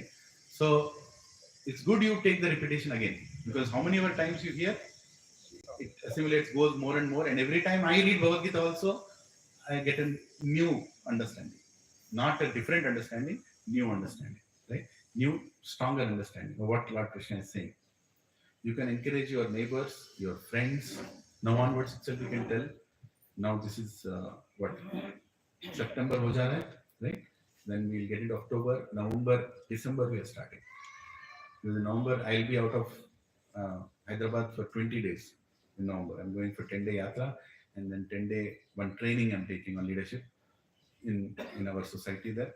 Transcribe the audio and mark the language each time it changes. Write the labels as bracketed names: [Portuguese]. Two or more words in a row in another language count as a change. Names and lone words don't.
[English] So it's good you take the repetition again, because how many more times you hear, it assimilates, goes more and more, and every time I read Bhagavad Gita also, I get a new understanding. Not a different understanding, new understanding, right? New, stronger understanding of what Lord Krishna is saying. You can encourage your neighbors, your friends. Now onwards itself you can tell. Now this is what? September [Hindi] हो जा रहा है, [English] right? Then we'll get into October, November, December we are starting. Because in November I'll be out of Hyderabad for 20 days. In November I'm going for 10-day yatra, and then 10-day one training I'm taking on leadership. in our society there.